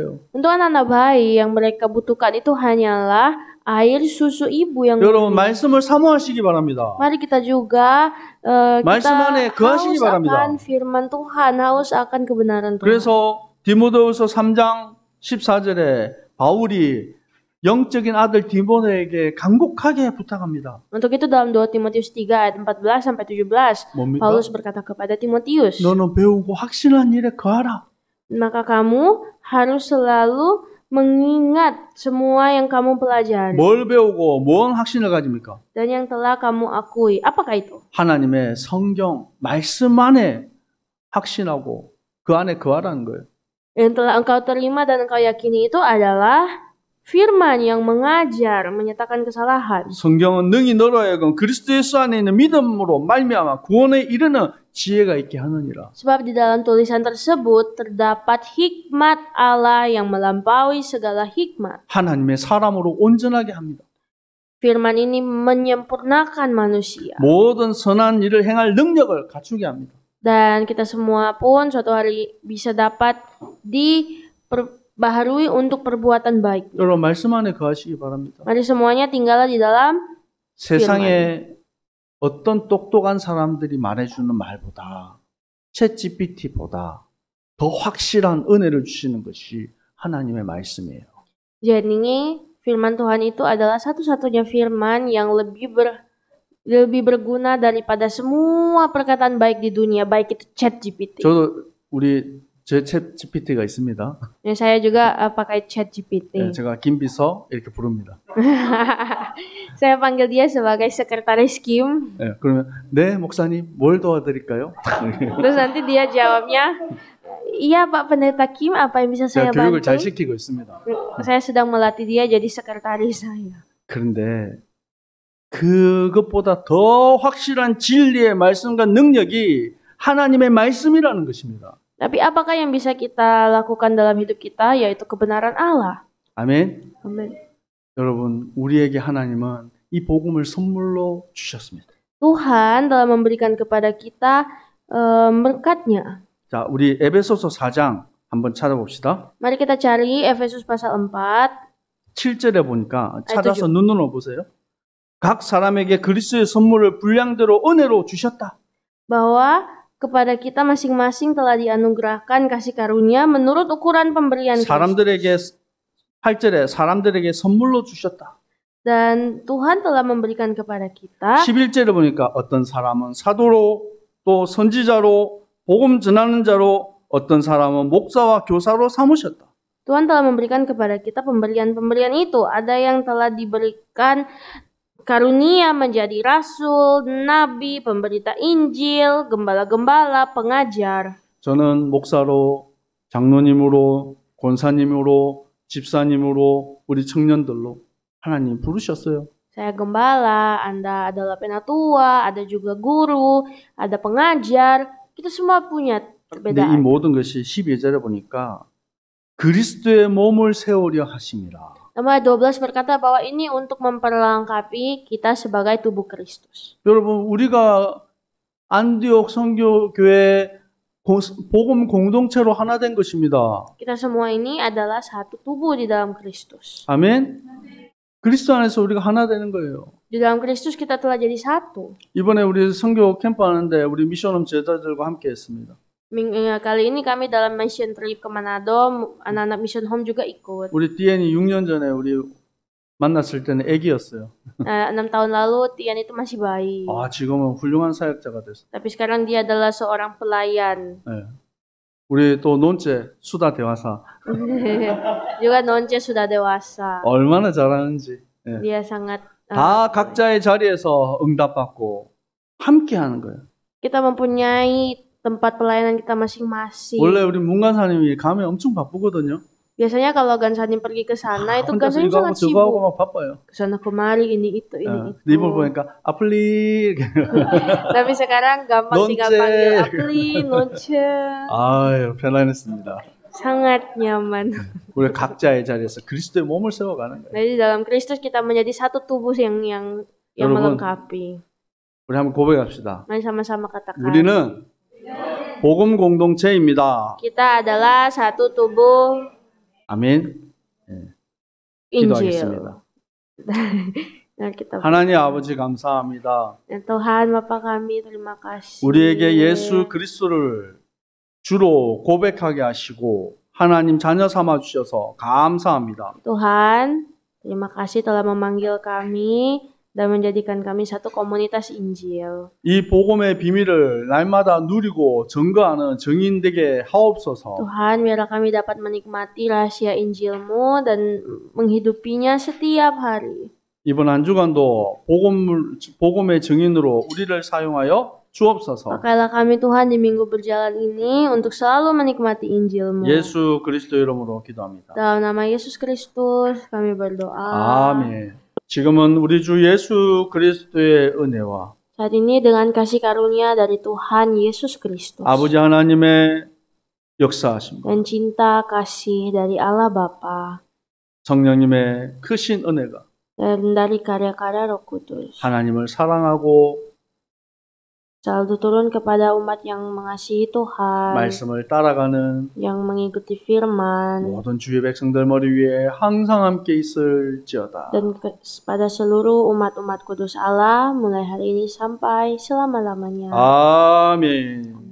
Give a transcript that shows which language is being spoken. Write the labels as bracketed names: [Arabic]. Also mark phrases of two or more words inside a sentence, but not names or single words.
[Indonesian] Untuk anak-anak bayi yang mereka butuhkan itu hanyalah air susu ibu yang [Korean] 여러분 [Indonesian] murni. [Korean] 말씀을 사모하시기 바랍니다. [Indonesian] Mari kita juga [Korean] 말씀 안에 거하시기 [Indonesian] haus [Korean] 바랍니다. [Indonesian] akan firman Tuhan, haus akan kebenaran Tuhan. [Korean] 그래서 디모데후서 3장 14절에 바울이 영적인 아들 디모데에게 간곡하게 부탁합니다. [Indonesian] Untuk itu dalam 2 Timotius 3 ayat 14 sampai 17, [Korean] 뭡니까? [Indonesian] Paulus berkata kepada Timotius, [Korean] 너는 배우고 확신한 일에 거하라. [Indonesian] maka kamu harus selalu mengingat semua yang kamu pelajari [Korean] 뭘 배우고 뭔 확신을 가집니까? [Indonesian] dan yang telah kamu akui. Apakah itu? [Korean] 하나님의 성경 말씀 안에 확신하고 그 안에 거하라는 거예요. [Indonesian] Yang telah engkau terima dan engkau yakini itu adalah firman yang mengajar, menyatakan kesalahan. [Korean] 성경은 능히 너로 하여금 그리스도 예수 안에 있는 믿음으로 말미암아 구원에 이르는 지혜가 있게 하느니라. [Indonesian] Sebab di dalam tulisan tersebut terdapat hikmat Allah yang melampaui segala hikmat. [Korean] 하나님의 사람으로 온전하게 합니다. [Indonesian] Firman ini menyempurnakan manusia. [Korean] 모든 선한 일을 행할 능력을 갖추게 합니다. [Indonesian] Dan kita semua pun suatu hari bisa dapat diperbaharui untuk perbuatan baik. [Korean] 여러분 말씀 안에 거하시기 바랍니다. [Indonesian] Mari semuanya tinggallah di dalam [Korean] 세상에 어떤 똑똑한 사람들이 말해주는 말보다 챗GPT보다 더 확실한 은혜를 주시는 것이 하나님의 말씀이에요. [Indonesian] Jadi firman Tuhan itu adalah satu-satunya firman yang lebih berguna daripada semua perkataan baik di dunia, baik itu ChatGPT. [Korean] 저도 제 챗GPT가 있습니다. [Indonesian] Ya, saya juga pakai ChatGPT. [Korean] 네, 제가 김비서 이렇게 부릅니다. [Indonesian] Saya panggil dia sebagai sekretaris Kim. [Korean] 네, 그러면 네 목사님 뭘 도와드릴까요? [Indonesian] Terus nanti dia jawabnya, iya Pak Pendeta Kim, apa yang bisa saya [Korean] 제가 교육을 [Indonesian] bantu? [Korean] 잘 시키고 있습니다. [Indonesian] Saya sedang melatih dia jadi sekretaris saya. [Korean] 그런데 그것보다 더 확실한 진리의 말씀과 능력이 하나님의 말씀이라는 것입니다. [Indonesian] Tapi apakah yang bisa kita lakukan dalam hidup kita, yaitu kebenaran Allah. [Korean] 아멘. [Indonesian] Amin. [Korean] 여러분, 우리에게 하나님은 이 복음을 선물로 주셨습니다. [Indonesian] Tuhan telah memberikan kepada kita berkat-Nya. [Korean] 자, 우리 에베소서 4장 한번 찾아봅시다. [Indonesian] Mari kita cari Efesus pasal 4. [Korean] 7절에 보니까 찾아서 눈으로 보세요. 각 사람에게 그리스도의 선물을 분량대로 은혜로 주셨다. [Indonesian] Bahwa kepada kita masing-masing telah dianugerahkan kasih karunia menurut ukuran pemberian Kristus. [Korean] 사람들에게 8절에 사람들에게 선물로 주셨다. [Indonesian] Dan Tuhan telah memberikan kepada kita. 11절에 보니까 어떤 사람은 사도로 또 선지자로 복음 전하는 자로 어떤 사람은 목사와 교사로 삼으셨다. Tuhan telah memberikan kepada kita pemberian-pemberian itu. Ada yang telah diberikan karunia menjadi rasul, nabi, pemberita Injil, gembala-gembala, pengajar. [Korean] 저는 목사로, 장로님으로, 권사님으로, 집사님으로, 우리 청년들로 하나님 부르셨어요. [Indonesian] Saya gembala, Anda adalah penatua, ada juga guru, ada pengajar. Kita semua punya [Korean] 근데 이 [Indonesian] perbedaan. [Korean] 모든 것이 12절에 보니까 그리스도의 몸을 세우려 하심이라. [Indonesian] Nomor 12 berkata bahwa ini untuk memperlengkapi kita sebagai tubuh Kristus. [Korean] 여러분, 우리가 안디옥 선교교회 복음 공동체로 하나 된 것입니다. [Indonesian] Kita semua ini adalah satu tubuh di dalam Kristus. [Korean] 아멘. 그리스도 안에서 우리가 하나 되는 거예요. [Indonesian] Di dalam Kristus kita telah jadi satu. [Korean] 이번에 우리 선교 캠프 하는데 우리 미션홈 제자들과 함께 했습니다. [Indonesian] Kali ini kami dalam [English] mission trip [Indonesian] ke Manado, anak-anak [English] mission home [Indonesian] juga ikut. [Korean] 우리 디엔이 6년 전에 우리 만났을 때는 애기였어요. [Indonesian] 6 tahun lalu Tian itu masih bayi. [Korean] 아, 지금은 훌륭한 사역자가 됐어요. [Indonesian] Tapi sekarang dia adalah seorang pelayan. [Korean] 네. 우리 또 논제 수다 대화사 [Indonesian] Juga Nonce sudah dewasa. [Korean] 얼마나 잘하는지. 네. [Indonesian] Dia sangat [Korean] 다 각자의 자리에서 응답받고 함께 하는 거예요. [Indonesian] kita mempunyai tempat pelayanan kita masing-masing. [Korean] 원래 우리 문관사님이 가면 엄청 바쁘거든요. [Indonesian] Biasanya kalau Gansanim pergi ke sana itu [Korean] 혼자서 [Indonesian] Gansanim [Korean] 이거 하고 [Indonesian] sangat [Korean] 저거 하고 [Indonesian] sibuk. [Korean] 막 바빠요. [Indonesian] Kesana kemari ini itu ini itu. [Korean] 이분 보니까 아플리. [Indonesian] Tapi sekarang gampang tinggal Nonce. panggil Apli, Nonce. [Korean] 아유, 편안했습니다. [Indonesian] Sangat nyaman. [Korean] 우리 각자의 자리에서 그리스도의 몸을 세워가는 거예요. [Indonesian] Jadi dalam Kristus kita menjadi satu tubuh yang [Korean] 여러분, [Indonesian] melengkapi. [Korean] 우리 한번 고백합시다. [Indonesian] Mari sama-sama katakan. [Korean] 우리는 복음 공동체입니다. [Indonesian] Kita adalah satu tubuh [Korean] 아멘. [Indonesian] Injil. [Korean] 기도하겠습니다. [Indonesian] Dan kita [Korean] 하나님 아버지 감사합니다. [Indonesian] Tuhan Bapa kami, terima kasih. [Korean] 우리에게 예수 그리스도를 주로 고백하게 하시고 하나님 자녀 삼아 주셔서 감사합니다. [Indonesian] Tuhan, terima kasih telah memanggil kami dan menjadikan kami satu komunitas Injil. [Korean] 이 복음의 비밀을 날마다 누리고 증거하는 증인 되게 하옵소서. [Indonesian] Tuhan, biarlah kami dapat menikmati rahasia Injil-Mu dan menghidupinya setiap hari. [Korean] 이번 한 주간도 복음의 증인으로 우리를 사용하여 주옵소서. [Indonesian] Pakailah kami Tuhan di minggu berjalan ini untuk selalu menikmati Injil-Mu. [Korean] 예수 그리스도 이름으로 기도합니다. [Indonesian] Dalam nama Yesus Kristus kami berdoa. [Korean] 아멘. 지금은 우리 주 예수 그리스도의 은혜와 [Indonesian] Saat ini dengan kasih karunia dari Tuhan Yesus Kristus [Korean] 아버지 하나님의 역사하심과 [Indonesian] dan cinta kasih dari Allah Bapa [Korean] 성령님의 크신 은혜가 [Indonesian] dan dari karya-karya Roh Kudus [Korean] 하나님을 사랑하고 [Indonesian] selalu turun kepada umat yang mengasihi Tuhan, [Korean] 말씀을 따라가는 [Indonesian] yang mengikuti firman, [Korean] 모든 주의 백성들 머리 위에 항상 함께 있을지어다. [Indonesian] dan pada seluruh umat-umat kudus Allah mulai hari ini sampai selama-lamanya. [Korean] 아멘.